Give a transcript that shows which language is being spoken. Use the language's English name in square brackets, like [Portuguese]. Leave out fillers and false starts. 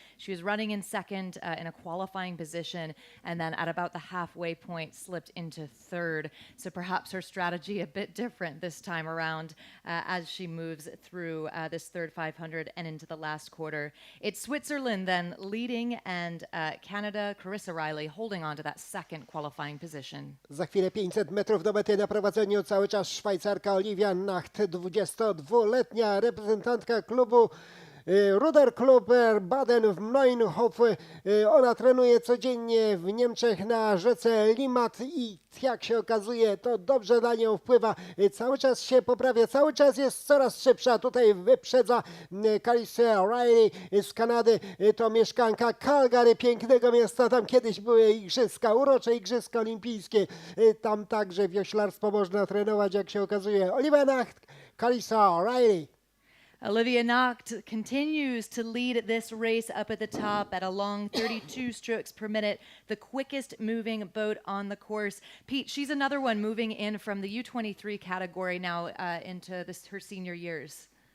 [English] She was running in second in a qualifying position, and then at about the halfway point slipped into third. So perhaps her strategy a bit different this time around as she moves through this third 500 and into the last quarter. It's Switzerland then leading, and Canada, Carissa Riley holding on to that second qualifying position. [Polish] Za chwilę 500 metrów do mety, na prowadzeniu cały czas Szwajcarka Olivia Nacht, 22-letnia reprezentantka klubu Ruderklub Baden w Neuenhof. Ona trenuje codziennie w Niemczech na rzece Limmat i jak się okazuje, to dobrze na nią wpływa. Cały czas się poprawia, cały czas jest coraz szybsza. Tutaj wyprzedza Carissa Riley z Kanady. To mieszkanka Calgary, pięknego miasta. Tam kiedyś były igrzyska, urocze igrzyska olimpijskie. Tam także wioślarstwo można trenować, jak się okazuje. Olivia Nacht, Carissa Riley. [English] Olivia Nacht continues to lead this race up at the top at a long 32 strokes per minute, the quickest moving boat on the course. Pete, she's another one moving in from the U23 category now into her senior years.